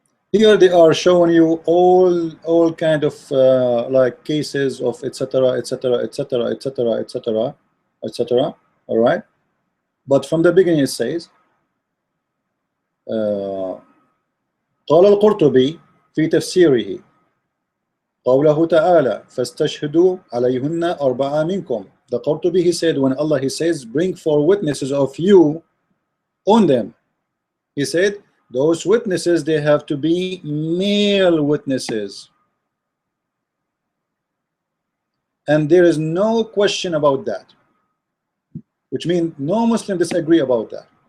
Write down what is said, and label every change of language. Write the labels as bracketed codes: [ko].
[en] Here they are showing you all kind of like cases of etc etc etc etc etc etc. All right, but from the beginning it says [ar] قال القرطبي في تفسيره قوله تعالى فاستشهدوا عليهن أربعة منكم. [en] The Qurtubi, he said, when Allah, he says, bring four witnesses of you on them, he said those witnesses, they have to be male witnesses, and there is no question about that, which means no Muslim disagree about that.